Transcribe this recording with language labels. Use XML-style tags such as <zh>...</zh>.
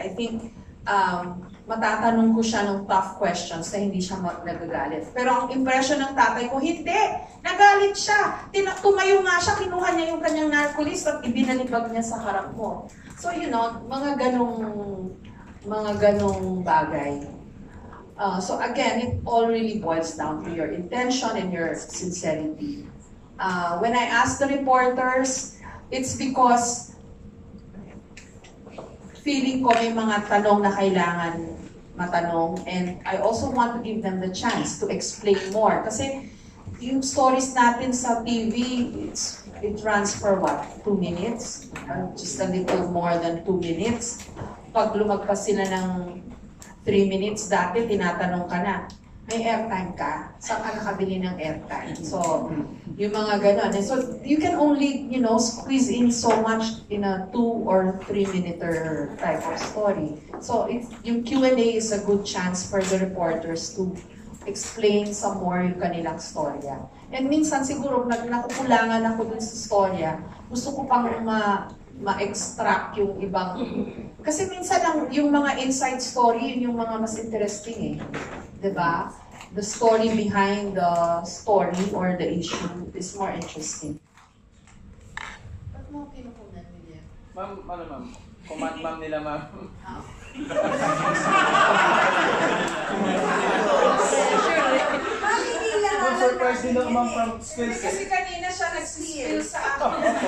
<tl>I think, matatanong ko siya ng</tl> <en>tough questions</en> <tl>na hindi siya nagagalit. Pero ang impression ng tatay ko, hindi! Nagalit siya! Tumayo nga siya, kinuha niya yung kanyang narco list at ibinalibag niya sa harap mo. So, you know, mga ganong bagay.</tl> <en>So again, it all really boils down to your intention and your sincerity. When I ask the reporters, it's because</en> <tl>feeling ko may mga tanong na kailangan matanong</tl> <en>and I also want to give them the chance to explain more.</en> <tl>Kasi yung stories natin sa TV,</tl> <en>it runs for what? 2 minutes? Just a little more than 2 minutes.</en> <tl>Pag lumagpas sila ng 3 minutes, dati tinatanong ka na, may airtime ka? Saan ka nakabili ng airtime? So, yung mga ganon.</tl> <en>And so, you can only, you know, squeeze in so much in a 2 or 3 minute type of story. So, yung Q&A is a good chance for the reporters to explain some more</en> <tl>yung kanilang storya. And minsan siguro nakukulangan ako dun sa storya, gusto ko pang ma-extract yung ibang. Kasi minsan lang yung mga inside story, yun yung mga mas interesting eh. Diba?</tl> <en>The story behind the story or the issue is more interesting.</en> <tl>Ba't mo pinukunan nila? Ma'am, ma'am? Command ma'am nila, ma'am. Ma'am, surprise din ako, ma'am, from skills. Kasi kanina siya nag-spill sa akin.</tl>